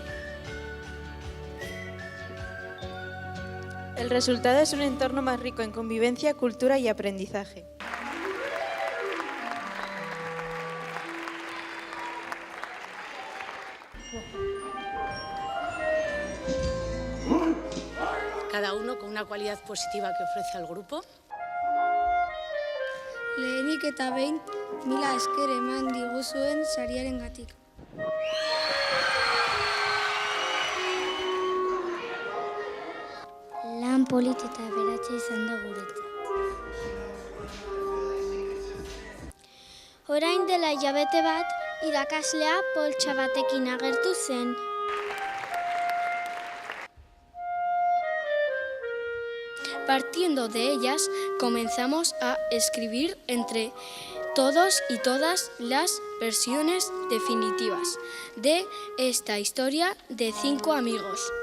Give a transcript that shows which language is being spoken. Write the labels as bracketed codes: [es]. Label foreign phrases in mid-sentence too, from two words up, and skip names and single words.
[es] El resultado es un entorno más rico en convivencia, cultura y aprendizaje. Cada uno con una cualidad positiva que ofrece al grupo. [eu] Lehenik eta behin, mila esker eman diguzuen sariarengatik. Lan polit eta aberatsa izan da guretzat. Orain dela hilabete bat, irakaslea poltsa batekin agertu zen. [es] Partiendo de ellas, comenzamos a escribir entre todos y todas las versiones definitivas de esta historia de 5 amigos.